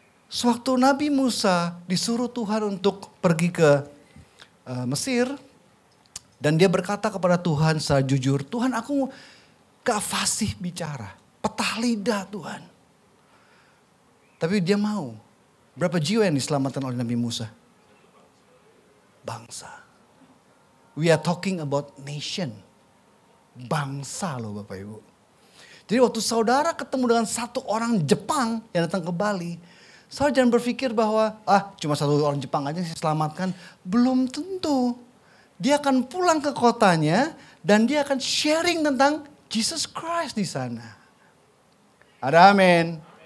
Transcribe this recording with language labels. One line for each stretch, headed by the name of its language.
Indonesian: Sewaktu Nabi Musa disuruh Tuhan untuk pergi ke Mesir. Dan dia berkata kepada Tuhan secara jujur, Tuhan aku gak fasih bicara, petah lidah Tuhan. Tapi dia mau. Berapa jiwa yang diselamatkan oleh Nabi Musa? Bangsa.
English: We are talking about nation.
Indonesian: Bangsa loh Bapak Ibu. Jadi waktu saudara ketemu dengan satu orang Jepang yang datang ke Bali. Saudara jangan berpikir bahwa cuma satu orang Jepang aja yang diselamatkan. Belum tentu. Dia akan pulang ke kotanya dan dia akan sharing tentang Jesus Christ di sana. Ada amin.